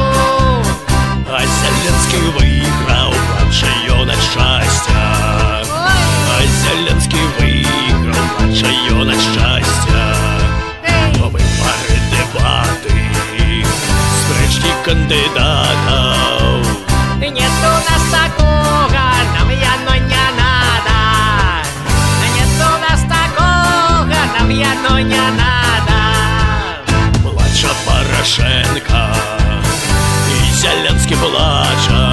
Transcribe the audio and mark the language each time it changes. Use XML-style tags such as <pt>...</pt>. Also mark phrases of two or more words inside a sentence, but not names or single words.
<uk>А Зеленський виграв, плаче</uk> <be>ён ад</be> <uk>щастя. А Зеленський виграв, плаче</uk> <be>ён ад</be> <uk>щастя. Вибори, дебати, спречні кандидатів.</uk> <ru>Нет у нас такого, нам яно не надо. Нет у нас такого, нам яно не надо.</ru> <be>Плача Порошенко, і Зеленський плача.</be>